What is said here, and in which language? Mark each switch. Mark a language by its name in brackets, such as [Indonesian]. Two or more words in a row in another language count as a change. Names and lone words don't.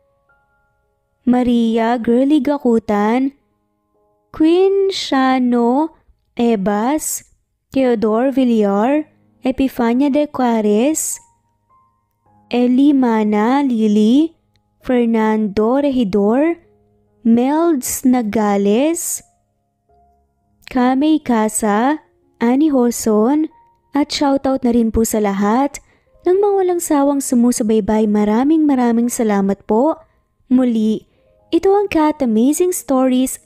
[Filipino] Maria Girly Gakutan, Queen Shano, Ebas, Theodore Villar, Epifania de Juarez, Eli Mana Lili, Fernando Regidor, Melds Nagales, Kamay Casa, Annie Hoson, at shoutout na rin po sa lahat ng mga walang sawang sumusubaybay. Maraming salamat po. Muli, ito ang Cat Amazing Stories.